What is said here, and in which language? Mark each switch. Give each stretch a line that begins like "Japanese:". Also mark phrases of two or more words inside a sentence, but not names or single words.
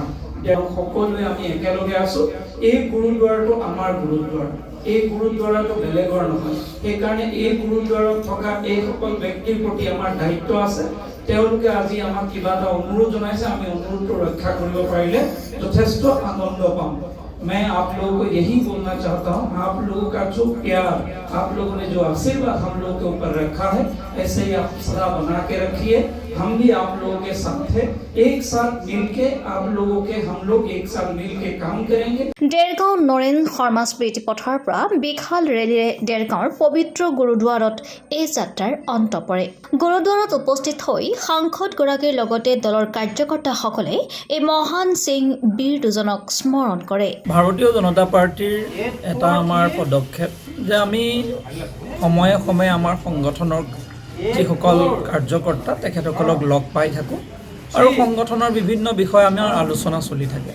Assamese: সকলোৱে আমি একেলগে আছোঁ। এই গুৰুদ্বাৰটো আমাৰ গুৰুদ্বাৰ, এই গুৰুদ্বাৰটো বেলেগৰ নহয়। সেইকাৰণে এই গুৰুদ্বাৰত থকা এইসকল ব্যক্তিৰ প্ৰতি আমাৰ দায়িত্ব আছে। তেওঁলোকে আজি আমাক কিবা এটা অনুৰোধ জনাইছে, আমি অনুৰোধটো ৰক্ষা কৰিব পাৰিলে যথেষ্ট আনন্দ পাম।
Hindi: मैं आप लोगों को यही बोलना चाहता हूँ, आप लोगों का जो प्यार, आप लोगों ने जो आशीर्वाद हम लोग के ऊपर रखा है, ऐसे ही आप सदा बना के रखिए। हम भी आप लोगों के साथ हैं, एक साथ मिलके आप लोगों के हम लोग एक साथ मिलके काम करेंगे।
Assamese: ডেৰগাঁও নৰেন শৰ্মা স্মৃতি পথৰ পৰা বিশাল ৰেলীৰে ডেৰগাঁৱৰ পবিত্ৰ গুৰুদ্বাৰত এই যাত্ৰাৰ অন্ত পৰে। গুৰুদ্বাৰত উপস্থিত হৈ সাংসদগৰাকীৰ লগতে দলৰ কাৰ্যকৰ্তাসকলে এই মহান সিং বীৰ দুজনক স্মৰণ কৰে। ভাৰতীয় জনতা পাৰ্টিৰ এটা আমাৰ পদক্ষেপ যে আমি সময়ে সময়ে আমাৰ সংগঠনৰ যিসকল কাৰ্যকৰ্তা তেখেতসকলক লগ পাই থাকোঁ আৰু সংগঠনৰ বিভিন্ন বিষয় আমাৰ আলোচনা চলি থাকে।